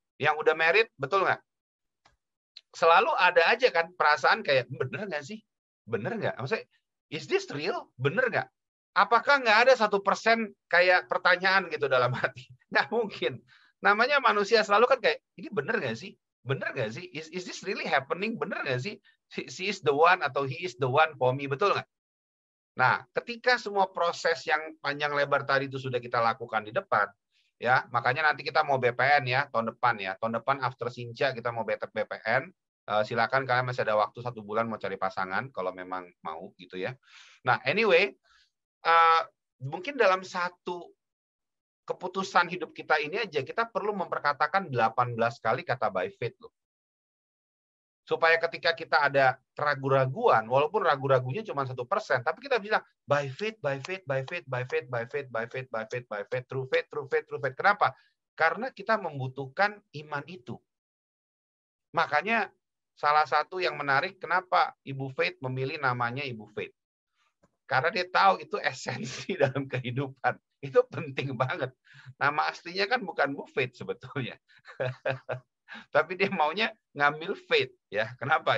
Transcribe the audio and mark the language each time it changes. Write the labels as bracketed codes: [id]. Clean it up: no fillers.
[id] Yang udah married, betul nggak? Selalu ada aja kan perasaan kayak, bener nggak sih? Bener nggak? Maksudnya, [en] is this real? [id] Bener nggak? Apakah nggak ada 1% kayak pertanyaan gitu dalam hati? Nggak mungkin. Namanya manusia selalu kan kayak, ini bener nggak sih? Bener nggak sih? [en] Is this really happening? [id] Bener nggak sih? [en] She is the one [id] atau [en] he is the one for me. [id] Betul nggak? Nah, ketika semua proses yang panjang lebar tadi itu sudah kita lakukan di depan, ya, makanya nanti kita mau BPN ya, tahun depan ya. Tahun depan after Sinja kita mau BPN. Silakan kalian masih ada waktu 1 bulan mau cari pasangan kalau memang mau gitu ya. Nah, anyway, mungkin dalam satu keputusan hidup kita ini aja kita perlu memperkatakan 18 kali kata by faith loh. Supaya ketika kita ada keraguan-raguan, walaupun ragu-ragunya cuma 1%, tapi kita bilang [en] by faith, by faith, by faith, by faith, by faith, by faith, by faith, by faith, through faith, through faith, through faith. [id] Kenapa? Karena kita membutuhkan iman itu. Makanya salah satu yang menarik kenapa Ibu Faith memilih namanya Ibu Faith. Karena dia tahu itu esensi dalam kehidupan. Itu penting banget. Nama aslinya kan bukan Bu Faith sebetulnya. Tapi dia maunya ngambil faith ya. Kenapa?